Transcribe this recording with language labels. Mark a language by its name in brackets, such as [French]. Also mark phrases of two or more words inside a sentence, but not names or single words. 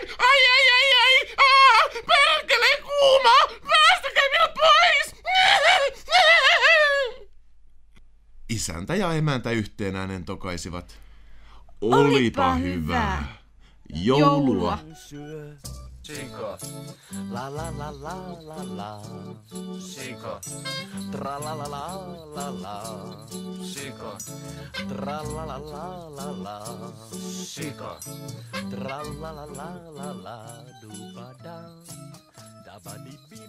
[Finnish] Ai, perkele kuuma, päästäkää minut pois! Isäntä ja emäntä yhteen äänen tokaisivat. Olipa hyvä. Joulua. syö. Sika. La la la la la la. Sika. Tra la la la la la. Sika. Tra la la la la la. Sika. Tra la la la la la. Du ba da. Da ba di.